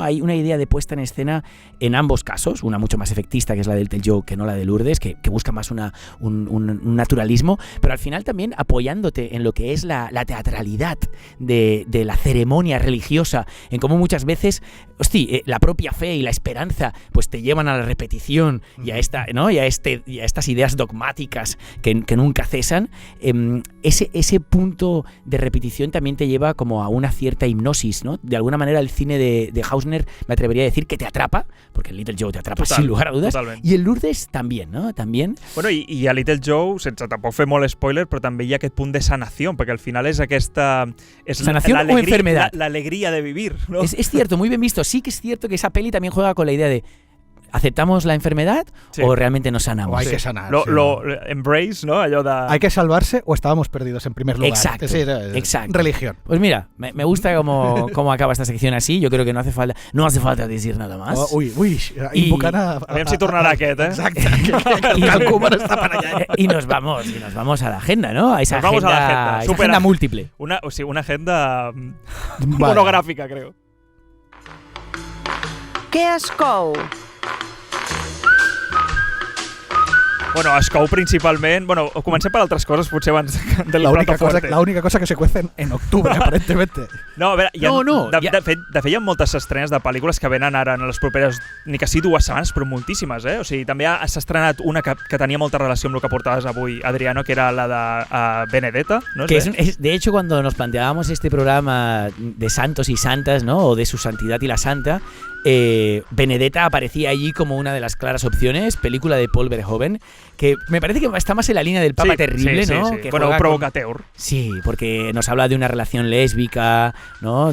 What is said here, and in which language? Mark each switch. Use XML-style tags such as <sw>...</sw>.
<es>Hay una idea de puesta en escena en ambos casos, una mucho más efectista, que es la del Little Joe, que no la de Lourdes, que busca más un naturalismo, pero al final también apoyándote en lo que es la teatralidad de la ceremonia religiosa, en cómo muchas veces, la propia fe y la esperanza pues te llevan a la repetición y a estas ideas dogmáticas que nunca cesan. Ese punto de repetición también te lleva como a una cierta hipnosis, ¿no? De alguna manera el cine de Hausner, me atrevería a decir que te atrapa, porque el Little Joe te atrapa sin lugar a dudas,</es> <ca>totalment. I el Lourdes també, no? També. Bueno, i a Little Joe, sense tampoc fer molt spoiler, però també hi ha aquest punt de sanació, perquè al final és aquesta...</ca> <es>¿Sanación o enfermedad? La alegría de vivir, ¿no? Es cierto, muy bien visto. Sí que es cierto que esa peli también juega con la idea de ¿aceptamos la enfermedad o realmente nos sanamos? O hay que sanar. Lo embrace, ¿no?</es> <ca>Allò de...</ca> <es>¿Hay que salvarse o estábamos perdidos en primer lugar? Exacto, exacto. Religión. Pues mira, me gusta cómo acaba esta sección así. Yo creo que no hace falta decir nada más.</es> <ca>Invocant a... Aviam si tornarà aquest, eh? Exacte. El Koeman està per allà.</ca> <es>Y nos vamos a la agenda, ¿no? A esa vamos agenda, a la agenda. Agenda múltiple. Una agenda monográfica, creo.</es> <ca>Què es cou? Bueno, es cou principalment... Bueno, comencem per altres coses, potser abans del</ca> <es>plato fuerte. La única cosa que se cuece en octubre, aparentemente.</es> <ca>No, a veure, de fet, hi ha moltes estrenes de pel·lícules que venen ara en les properes, ni que sigui 2 setmanes, però moltíssimes, eh? O sigui, també s'ha estrenat una que tenia molta relació amb el que portaves avui, Adriano, que era la de Benedetta, ¿no?</ca> <es>Que de hecho, cuando nos planteábamos este programa de santos y santas, ¿no? O de su santidad y la santa, Benedetta aparecía allí como una de las claras opciones, película de Paul Verhoeven, que me parece que está más en la línea del Papa Terrible, ¿no? Sí. Que bueno, provocateur. Sí, porque nos habla de una relación lésbica, ¿no?</es>